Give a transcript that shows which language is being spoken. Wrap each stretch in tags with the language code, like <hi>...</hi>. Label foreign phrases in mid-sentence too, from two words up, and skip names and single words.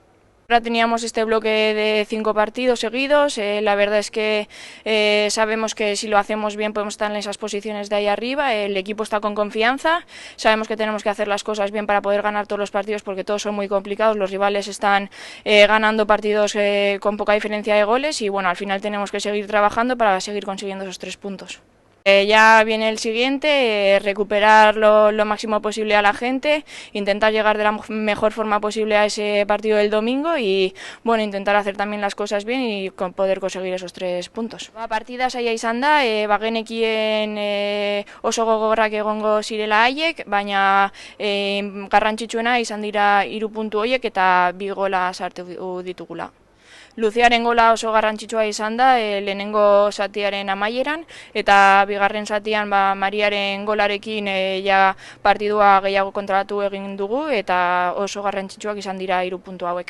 <es>Ahora teníamos este bloque de 5 partidos seguidos, la verdad es que sabemos que si lo hacemos bien podemos estar en esas posiciones de ahí arriba, el equipo está con confianza, sabemos que tenemos que hacer las cosas bien para poder ganar todos los partidos porque todos son muy complicados, los rivales están ganando partidos con poca diferencia de goles y bueno, al final tenemos que seguir trabajando para seguir consiguiendo esos 3 puntos. Ya viene el siguiente, recuperar lo máximo posible a la gente, intentar llegar de la mejor forma posible a ese partido del domingo y bueno, intentar hacer también las cosas bien y poder conseguir esos 3 puntos.</es> <eu>Partida saia izan da, bagenekien oso gogorrak egongo zirela haiek, baina garrantzitsuena izan dira 3 puntu horiek eta 2 gola sartu ditugula. Luziaren gola oso garrantzitsua izan da, lehenengo zatiaren amaieran, eta bigarren zatian Mariaren golarekin ja partidua gehiago kontrolatu egin dugu, eta oso garrantzitsuak izan dira 3 puntu hauek.</eu>